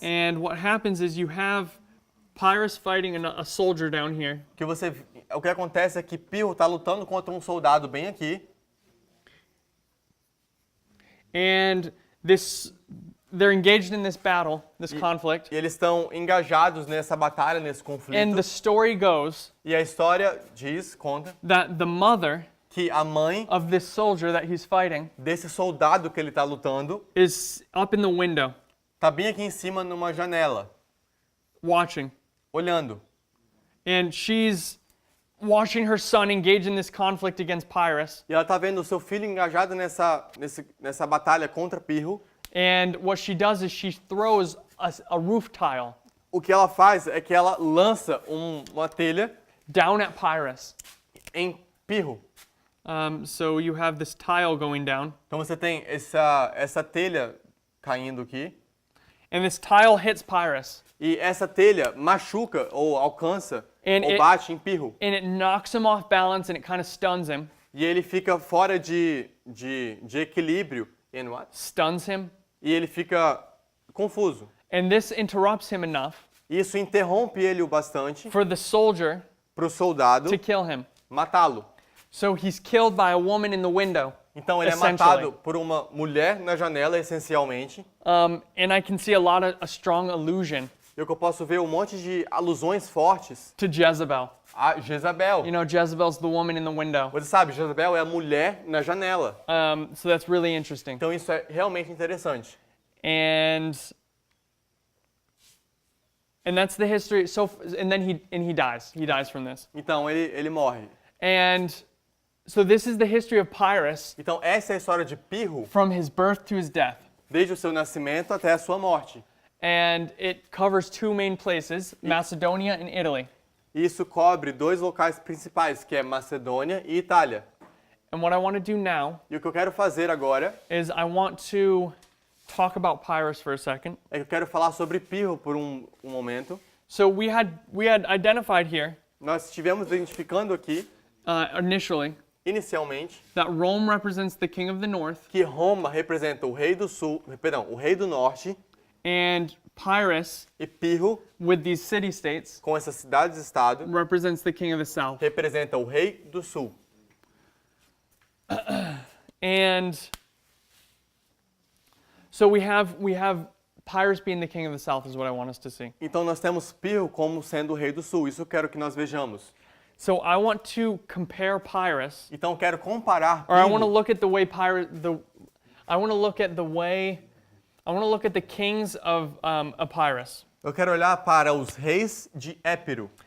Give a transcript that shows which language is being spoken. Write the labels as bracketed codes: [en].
[en] And what happens is you have Pyrrhus fighting a soldier down here, [pt] O que acontece é que Pirro está lutando contra um soldado bem aqui. [en] and they're engaged in this battle, this conflict. [pt] E eles estão engajados nessa batalha, nesse [en] And [pt] conflito. [en] the story goes [pt] E a história conta, [en] that the mother [pt] que a mãe [en] of this soldier that he's fighting [pt] desse soldado que ele está lutando [en] is up in the window [pt] está bem aqui em cima numa janela, [en] watching. [pt] olhando. [en] And she's watching her son engage in this conflict against Pyrrhus. [pt] E ela está vendo o seu filho engajado nessa batalha contra Pirro. [en] And what she does is she throws a roof tile [pt] O que ela faz é que ela lança uma telha [en] down at Pyrrhus. [pt] em Pirro. [en] So you have this tile going down, [pt] Então você tem essa telha caindo aqui. [en] and this tile hits Pyrrhus, [pt] E essa telha machuca ou alcança [en] And [pt] ou [en] it- [pt] bate em Pirro. [en] and it knocks him off balance, and it kind of stuns him. [pt] E ele fica fora de equilíbrio. [en] And what? Stuns him. [pt] e ele fica confuso. [en] And this interrupts him enough [pt] Isso interrompe ele o bastante [en] for the soldier [pt] para o soldado [en] to kill him. [pt] matá-lo. [en] So he's killed by a woman in the window. [pt] Então ele é matado por uma mulher na janela, essencialmente. [en] And I can see a strong allusion [pt] E o que eu posso ver um monte de alusões fortes [en] to Jezebel. [pt] a Jezabel. [en] You know, Jezebel's the woman in the window. [pt] Você sabe, Jezabel é a mulher na janela. [en] So that's really interesting. [pt] Então isso é realmente interessante. [en] And that's the history. And then he dies. He dies from this. [pt] Então ele morre. [en] And so this is the history of Pyrrhus [pt] Então essa é a história de Pirro, [en] from his birth to his death. [pt] desde o seu nascimento até a sua morte. [en] And it covers two main places, Macedonia and Italy. [pt] E isso cobre dois locais principais, que é Macedônia e Itália. [en] And what I want to do now [pt] E o que eu quero fazer agora [en] is I want to talk about Pyrrhus for a second. [pt] é que eu quero falar sobre Pirro por um momento. [en] So we had identified here [pt] Nós estivemos identificando aqui, [en] initially [pt] inicialmente, [en] that Rome represents the king of the north [pt] que Roma representa o rei do sul, perdão, o rei do norte, [en] and Pyrrhus [pt] e Pirro, [en] with these city-states [pt] com essas cidades-estado, [en] represents the king of the south. [pt] representa o rei do sul. [en] And so we have Pyrrhus being the king of the south is what I want us to see. [pt] Então nós temos Pirro como sendo o rei do sul. Isso eu quero que nós vejamos. [en] So I want to compare Pyrrhus, [pt] Então eu quero comparar [en] or I want to [pt] Pirro. [en] look at the way I want to look at the way, I want to look at the kings of Epirus [pt] Eu quero olhar para os reis de Épiro